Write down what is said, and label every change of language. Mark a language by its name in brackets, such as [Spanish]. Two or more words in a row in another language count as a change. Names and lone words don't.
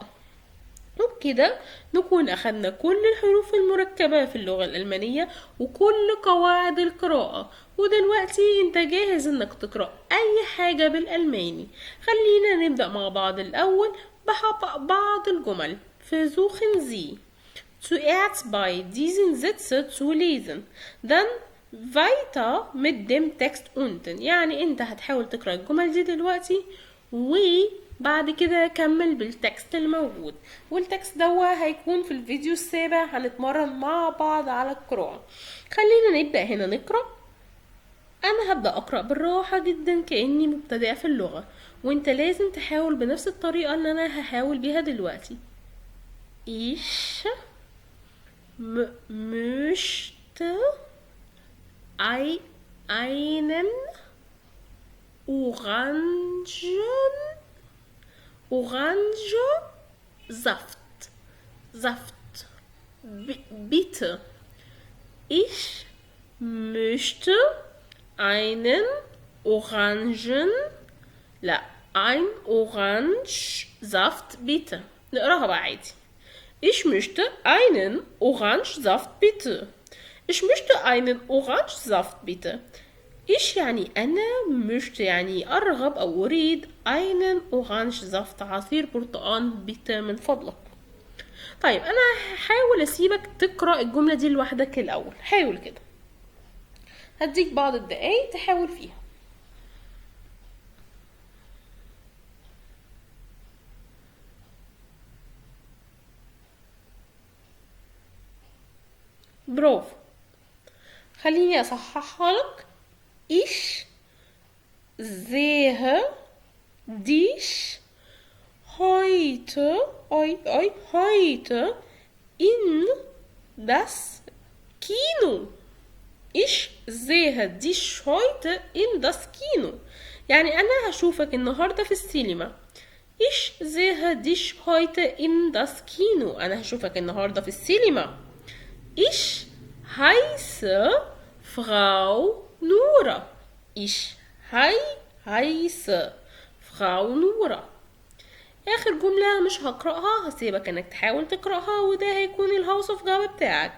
[Arabic] وبكده نكون أخدنا كل الحروف المركبة في اللغة الألمانية وكل قواعد القراءة، ودلوقتي انت جاهز انك تقرأ أي حاجة بالألماني. خلينا نبدأ مع بعض الأول بعض الجمل. [German] Versuchen Sie zuerst bei diesen Sätzen zu lesen, dann weiter mit dem Text unten. [Arabic] يعني انت هتحاول تقرأ الجمل دي دلوقتي وبعد كده كمل بالتكست الموجود، والتكست ده هيكون في الفيديو السابع. هنتمرن مع بعض على القراءة. خلينا نبدأ هنا نقرأ. انا هبدأ اقرأ بالراحة جدا كأني مبتدئة في اللغة، وانت لازم تحاول بنفس الطريقة اللي انا هحاول بيها دلوقتي. [German] Ich möchte einen Saft. Bitte. Ich möchte einen ein Orangensaft bitte. [Arabic] نقراها بقى عادي. [German] Ich möchte einen Orangensaft bitte. Ich möchte einen Orangensaft bitte. [Arabic] Ich يعني أنا، möchte يعني أرغب أو أريد، [German] einen Orangensaft [Arabic] عصير برتقال bitte من فضلك. طيب أنا هحاول أسيبك تقرأ الجملة دي لوحدك الأول، حاول كده، هديك بعض الدقايق تحاول فيها. برافو. خليني أصححها لك. [German] Ich sehe dich heute in das Kino. Ich sehe dich heute in das Kino. [Arabic] يعني أنا هشوفك النهاردة في السينما. [German] Ich sehe dich heute in das Kino. [Arabic] أنا هشوفك النهاردة في السينما. [German] Ich heiße Frau Nora. Ich heiße Frau Nora. [Arabic] اخر جملة مش هقرأها، هسيبك انك تحاول تقرأها، وده هيكون الهاوس اوف جابا بتاعك.